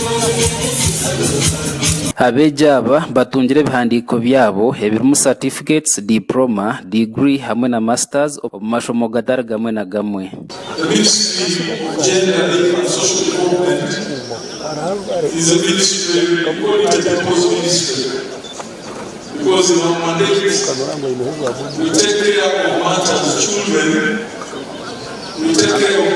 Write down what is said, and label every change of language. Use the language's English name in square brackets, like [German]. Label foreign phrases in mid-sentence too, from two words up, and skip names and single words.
[Nyankole] Abejaba batungire bihandiko byabo ebirumu [English] certificates, diploma, degree [Nyankole] hamwe na masters mu mashomo gatari gamwe na gamwe. [English] The Ministry of Gender, Labour and Social Development is a ministry, we call it a people's ministry, because in our mandate we take care of matters children, we take care of